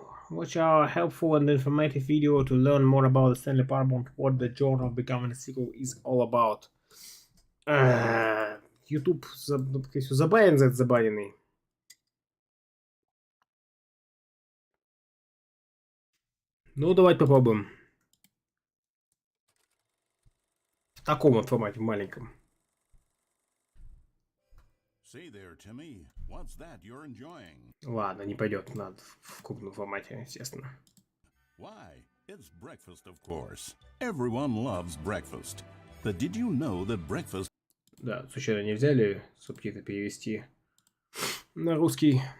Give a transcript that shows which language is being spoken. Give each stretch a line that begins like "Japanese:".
English: Watch our helpful and informative video to learn more about the Stanley Parable and what the journey of becoming a sequel is all about.
Russian: YouTube забанен за это забаненный. Ну, давайте попробуем. В таком вот формате, маленьком.
English: Say there, Timmy. What's that you're enjoying?
Russian: Ладно, не пойдет. Надо в крупном формате, естественно.
English: Why? It's breakfast, of course. Everyone loves breakfast. But did you know that breakfast...
Russian: Да, случайно не взяли субтитры перевести на русский.